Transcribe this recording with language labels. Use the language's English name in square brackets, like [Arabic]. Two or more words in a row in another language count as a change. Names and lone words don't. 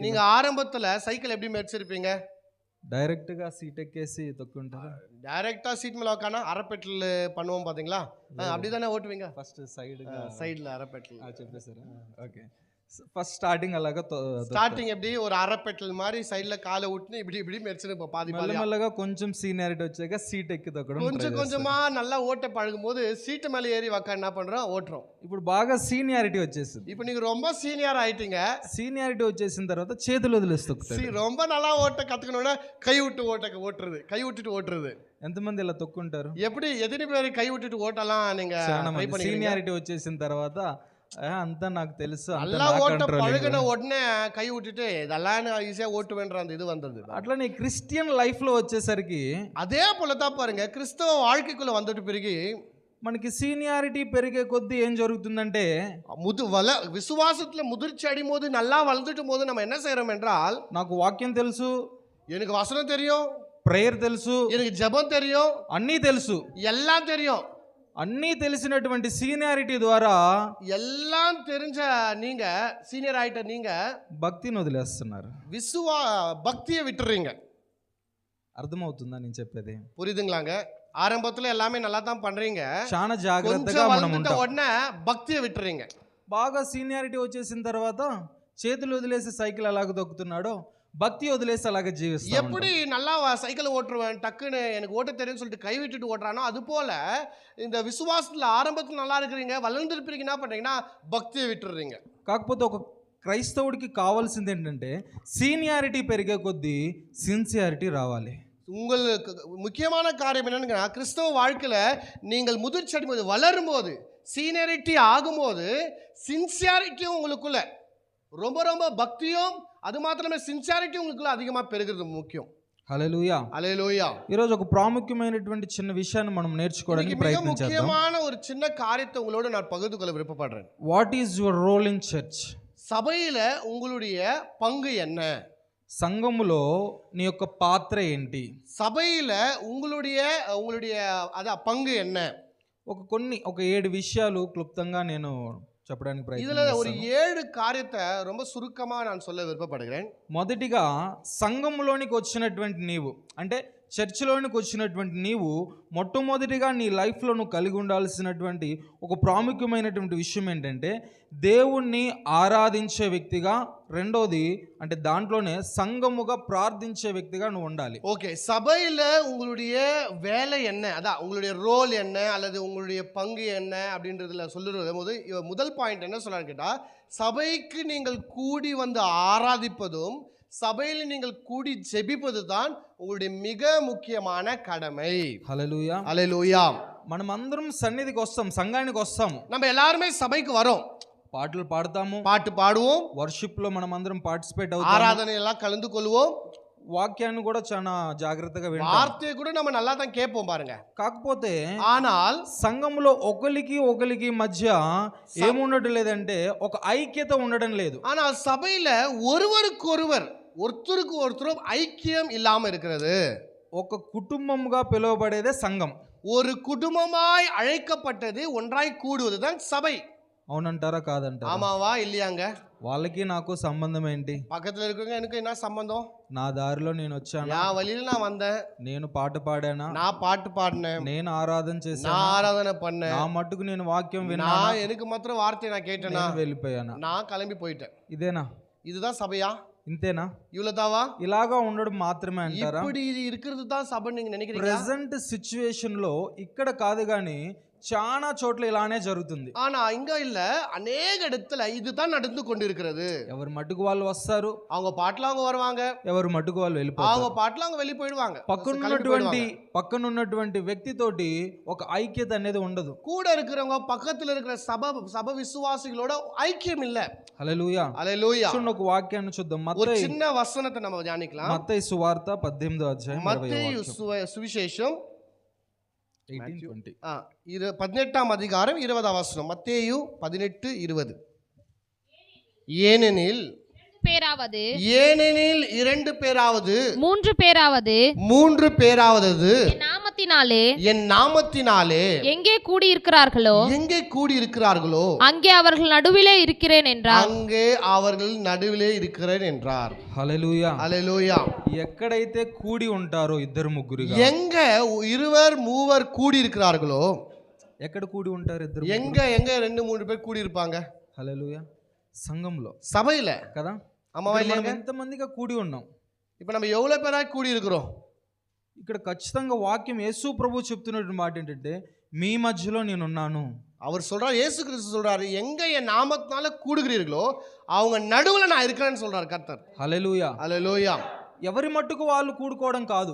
[Tamil] நீங்க ஆரம்பத்துல சைக்கிள் எப்படி மெரிச்சிருப்பீங்க? [Telugu] డైరెక్ట్ గా సీట్ ఎక్కేసి తొక్కుంటారు. [Tamil] டைரக்டா சீட் மேல உட்காந்து அரைப்பெட்டில் பண்ணுவோம் பாத்தீங்களா? அப்படிதானே ஓட்டுவீங்க. [Telugu] ఫస్ట్ [Tamil] சைடுல அரைப்பெட்டில் [Telugu] చెప్పేశారా? ఓకే. [English] first starting [Telugu] అలాగా [Tamil] ஸ்டார்டிங் எப்படி ஒரு அரைப்பெட்டில் மாதிரி சைடுல காலை விட்டு இப்படி மெரிச்சிரு பாதி [Telugu] మెల్లమెల్లగా కొంచెం సీనియారిటీ వచ్చాక సీట్ ఎక్కి తొక్కడం. [Tamil] கொஞ்சமா நல்லா ஓட்ட பழகும் போது சீட்டு மேலே ஏறி உட்காந்து என்ன பண்றோம், ஓட்டுறோம். [Telugu] ఇప్పుడు బాగా సీనియారిటీ వచ్చేసింది. [Tamil] இப்போ நீங்க ரொம்ப சீனியர் ஆயிட்டீங்க. [Telugu] సీనియారిటీ వచ్చేసిన తర్వాత చేతులు వదిలేసి తొక్కుతారు. [Tamil] ரொம்ப நல்லா ஓட்ட கத்துக்கணும்னா கை விட்டு ஓட்டுறது, கை விட்டுட்டு ஓட்டுறது. [Telugu] ఎంతమంది ఇలా తొక్కుంటారు? [Tamil] எப்படி எத்தனை பேர் கை விட்டுட்டு ஓட்டலாம் நீங்க ட்ரை பண்ணி? [Telugu] సీనియారిటీ వచ్చేసిన తర్వాత అంతా నాకు తెలుసు, [Tamil] நல்லா ஓட்ட பழகின உடனே கை விட்டுட்டு இதெல்லாம் ஈஸியா ஓட்டுவேன்ற அந்த இது வந்தது. [Telugu] అట్లనే [English] Christian life [Telugu] లో వచ్చేసరికి [Tamil] அதே போலதான் பாருங்க, கிறிஸ்தவ வாழ்க்கைக்குள்ள வந்துட்டு பிறகு [Telugu] మనకి సీనియారిటీ పెరిగే కొద్దీ ఏం జరుగుతుందంటే, [Tamil] விசுவாசத்துல முதிர்ச்சி அடையும் போது, நல்லா வளர்ந்துட்டும் போது நம்ம என்ன செய்யறோம் என்றால், [Telugu] నాకు వాక్యం తెలుసు, [Tamil] எனக்கு வசனம் தெரியும், [Telugu] ప్రేయర్ తెలుసు, [Tamil] எனக்கு ஜெபம் தெரியும், [Telugu] అన్నీ తెలుసు, [Tamil] எல்லாம் தெரியும். [Telugu] అన్నీ తెలిసినటువంటి సీనియారిటీ ద్వారా [Tamil] எல்லாம் தெரிஞ்ச நீங்க சீனியர் ஆயிட்ட நீங்க [Telugu] భక్తిని వదిలేస్తున్నారు, [Tamil] பக்தியை விட்டுறீங்க. [Telugu] అర్థమవుతుందా నేను చెప్పేది? [Tamil] புரியுதுங்களாங்க? ஆரம்பத்துல எல்லாமே நல்லா தான் பண்றீங்க, [Telugu] చాలా జాగ్రత్తగా మనం ఉంటాం, [Tamil] உடனே பக்தியை விட்டுறீங்க. [Telugu] బాగా సీనియారిటీ వచ్చేసిన తర్వాత చేతులు వదిలేసి సైకిల్ అలాగ తొక్కుతున్నాడో, భక్తి వదిలేసి అలాగే జీవిస్తాం. [Tamil] எப்படி நல்லா சைக்கிள் ஓட்டுருவேன், டக்குன்னு எனக்கு ஓட்ட தெரியும்னு சொல்லிட்டு கை விட்டுட்டு ஓட்டுறானோ, அது போல இந்த விசுவாசத்துல ஆரம்பத்துல நல்லா இருக்கிறீங்க, வளர்ந்துருப்பீங்க, என்ன பண்றீங்கன்னா பக்தியை விட்டுறீங்க. [Telugu] కాకపోతే ఒక క్రైస్తవుడికి కావాల్సింది ఏంటంటే, సీనియారిటీ పెరిగే కొద్దీ సిన్సియారిటీ రావాలి. [Tamil] உங்களுக்கு முக்கியமான காரியம் என்னன்னா, கிறிஸ்தவ வாழ்க்கையில நீங்கள் முதிர்ச்சி அடையும் போது, வளரும் போது, சீனியாரிட்டி ஆகும்போது சின்சியாரிட்டியும் உங்களுக்குள்ள ரொம்ப ரொம்ப பக்தியும், அது மாத்திரமே சின்சியாரிட்டி உங்களுக்குள்ள அதிகமாக பெருகிறது முக்கியம். [Telugu] హల్లెలూయా. హల్లెలూయా. ఈరోజు ఒక ప్రాముఖ్యమైనటువంటి చిన్న విషయాన్ని మనం నేర్చుకోవడానికి [Tamil] மிக [Telugu] ప్రయత్నం చేద్దాం. [Tamil] முக்கியமான ஒரு சின்ன காரியத்தை உங்களோட நான் பகிர்ந்து கொள்ள விருப்பப்படுறேன். [English] What is your role in church? [Tamil] சபையில உங்களுடைய பங்கு என்ன? [Telugu] సంఘములో నీ యొక్క పాత్ర ఏంటి? [Tamil] சபையில உங்களுடைய பங்கு என்ன? [Telugu] ఒక 7 విషయాలు క్లుప్తంగా నేను చెప్పడానికి [Tamil] இதுல [Telugu] ప్రయత్నం [Tamil] ஒரு [Telugu] చేస్తాను. [Tamil] 7 காரியத்தை ரொம்ப சுருக்கமா நான் சொல்ல விருப்பப்படுகிறேன். [Telugu] మొదటిగా సంఘములోనికి వచ్చినటువంటి నీవు, అంటే చర్చిలోనికి వచ్చినటువంటి నీవు మొట్టమొదటిగా నీ లైఫ్లో నువ్వు కలిగి ఉండాల్సినటువంటి ఒక ప్రాముఖ్యమైనటువంటి విషయం ఏంటంటే దేవుణ్ణి ఆరాధించే వ్యక్తిగా, రెండోది అంటే దాంట్లోనే సంఘముగా ప్రార్థించే వ్యక్తిగా నువ్వు ఉండాలి. [Tamil] ஓகே, சபையில உங்களுடைய வேலை என்ன, அதான் உங்களுடைய ரோல் என்ன அல்லது உங்களுடைய பங்கு என்ன அப்படின்றதுல சொல்லுறது போது முதல் பாயிண்ட் என்ன சொல்றான்னு கேட்டா, சபைக்கு நீங்கள் கூடி வந்து ஆராதிப்பதும் சபையில் நீங்கள் கூடி ஜெபிப்பது தான் உங்களுடைய மிக முக்கியமான கடமை. [Telugu] హల్లెలూయా. హల్లెలూయా. మనం అందరం సన్నిధికి వస్తాం, సంఘానికి వస్తాము, [Tamil] நம்ம எல்லாருமே சபைக்கு வரோம், [Telugu] పాటలు పాడతాము, [Tamil] பாட்டு பாடுவோம், [Telugu] వర్షిప్ లో మనం అందరం పార్టిసిపేట్ అవుతాము, [Tamil] ஆராதனை எல்லாம் கலந்து கொள்வோம், [Telugu] వాక్యాన్ని కూడా చాలా జాగ్రత్తగా వింటాం, [Tamil] வார்த்தையை கூட நம்ம நல்லா தான் கேட்போம் பாருங்க. [Telugu] కాకపోతే [Tamil] ஆனால் [Telugu] సంఘంలో ఒకరికి మధ్య ఏముండటం లేదంటే ఒక ఐక్యత ఉండడం లేదు. [Tamil] ஆனால் சபையில ஒருத்தருக்கு ஒருத்தரும் ஐக்கியம் இல்லாம இருக்கிறது. [Telugu] ఒక కుటుంబముగా పిలువబడేదే సంఘం. [Tamil] ஒரு குடும்பமாய் அழைக்கப்பட்டது ஒன்றாய் கூடுவதுதான் சபை. [Telugu] అవునంటారా కాదంటారా? [Tamil] ஆமாவா இல்லையாங்க? [Telugu] వాళ్ళకి నాకు సంబంధం ఏంటి? [Tamil] பக்கத்துல இருக்கவங்க எனக்கு என்ன சம்பந்தம்? [Telugu] నా దారిలో నేను వచ్చాను, [Tamil] நான் வழியில நான் வந்தேன், [Telugu] నేను పాట పాడానా, [Tamil] நான் பாட்டு பாடினேன், [Telugu] నేను ఆరాధన చేశాను, [Tamil] நான் ஆராதனை பண்ணேன், [Telugu] నా మట్టుకు నేను వాక్యం విన్నా, [Tamil] நான் எனக்கு மாத்திரம் வார்த்தையை நான் கேட்டேனா, [Telugu] వెళ్ళిపోయానా? [Tamil] நான் கிளம்பி போயிட்டேன். [Telugu] ఇదేనా? [Tamil] இதுதான் சபையா? [Telugu] ఇంతేనా? [Tamil] இவ்வளவுதாவா? [Telugu] ఇలాగా ఉండడం మాత్రమే అంటారా? [Tamil] இப்படி இருக்கிறது தான் சபை நீங்க நினைக்கிறீங்க? [English] present situation [Telugu] లో ఇక్కడ కాదు గానీ చాలా చోట్ల ఇలానే జరుగుతుంది. [Tamil] ஆனா இங்க இல்ல, அநேக இடத்துல இதுதான் நடந்து கொண்டிருக்கிறது. [Telugu] ఎవరి మట్టుకు వాళ్ళు వస్తారు, [Tamil] அவங்க பாட்டுல அவங்க வருவாங்க, [Telugu] ఎవరి మట్టుకు వాళ్ళు వెళ్ళిపోతారు. [Tamil] அவங்க பாட்டுல அவங்க வெளிய போயிடுவாங்க. [Telugu] పక్కనున్నటువంటి వ్యక్తితోటి ఒక ఐక్యత అనేది ఉండదు. [Tamil] கூட இருக்கிறவங்க பக்கத்துல இருக்கிற சபை விசுவாசிகளோட ஐக்கியம் இல்ல. [Telugu] హల్లెలూయా. హల్లెలూయా. చూడండి, ఒక వాక్యాన్ని చూద్దాం. [Tamil] ஒரு சின்ன வசனத்தை நம்ம தியானிக்கலாம். [Telugu] మత్తయి సువార్త 18వ అధ్యాయం 20వ [Tamil] மத்தேயு [Telugu] వాక్యం. [Tamil] சுவிசேஷம் 18:20. 18ஆம் அதிகாரம் 20ஆம் வசனம். மத்தேயு 18:20. ஏனெனில் 2 பேராவது 3 பேராவது என் நாமத்தினாலே எங்கே கூடியிருக்கிறார்களோ அங்கே அவர்கள் நடுவிலே இருக்கிறேன் என்றார். [Telugu] హల్లెలూయా. హల్లెలూయా. ఎక్కడైతే కూడి ఉంటారో ఇద్దరు ముగ్గురుగా, [Tamil] எங்க 2-3 கூடி இருக்கிறார்களோ, [Telugu] ఎక్కడ కూడి ఉంటారు ఇద్దరు? [Tamil] எங்க 2-3 பேர் கூடி இருப்பாங்க? [Telugu] హల్లెలూయా. సంఘంలో, [Tamil] சபையில [Telugu] కదా? [Tamil] ஆமா, [Telugu] మనం ఎంతమందిగా కూడి ఉన్నాం? [Tamil] இப்ப நம்ம எவ்வளவு பேரா கூடி இருக்கிறோம்? [Telugu] ఇక్కడ ఖచ్చితంగా వాక్యం యేసు ప్రభు చెప్తున్నటువంటి మాట ఏంటంటే, మీ మధ్యలో నేనున్నాను. [Tamil] அவர் சொல்றாரு, இயேசு கிறிஸ்து சொல்றாரு, எங்க என் நாமத்தினால கூடுகிறீர்களோ அவங்க நடுவுல நான் இருக்கிறேன்னு சொல்றாரு கர்த்தர். [Telugu] హల్లెలూయా. హల్లెలూయా. ఎవరి మట్టుకు వాళ్ళు కూడుకోవడం కాదు,